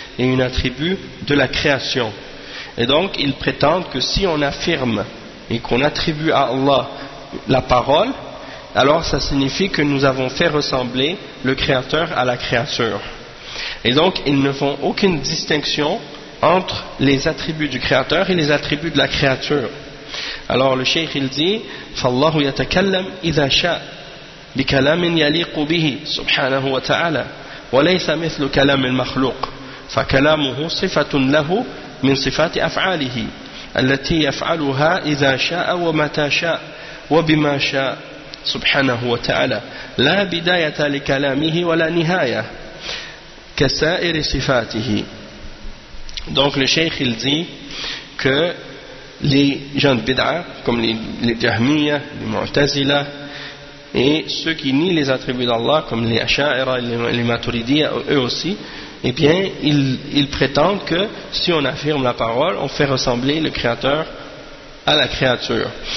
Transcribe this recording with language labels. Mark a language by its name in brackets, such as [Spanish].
[French] est un attribut de la création. Et donc, ils prétendent que si on affirme et qu'on attribue à Allah la parole, alors ça signifie que nous avons fait ressembler le Créateur à la créature. Et donc, ils ne font aucune distinction entre les attributs du Créateur et les attributs de la créature. Alors, le Cheikh, il dit, [Arabic] « فَاللَّهُ يَتَكَلَّمْ إِذَا شَاءَ بِكَلَامٍ يَلِيقُ بِهِ سُبْحَانَهُ وَتَعَالَى وَلَيْسَ مِثْلُ كَلَامِ الْمَخْلُوقِ فَكَلَامُهُ صِفَةٌ لَهُ مِنْ صِفَاتِ أَفْعَالِهِ الَّتِي يَفْعَلُهَا إِذَا شَاءَ وَمَتَى شَاءَ وَبِمَا شَاءَ سُبْحَانَهُ وَتَعَالَى لَا بِدَايَةَ لِكَلَامِهِ وَلَا نِهَايَةَ كَسَائِرِ صِفَاتِهِ. [French] Donc le Cheikh il dit que les gens de Bid'a, comme les Jahmiyyah, les Mu'tazila, et ceux qui nient les attributs d'Allah, comme les Asha'ira et les Maturidiyya, eux aussi, eh bien, ils prétendent que si on affirme la parole, on fait ressembler le Créateur à la créature.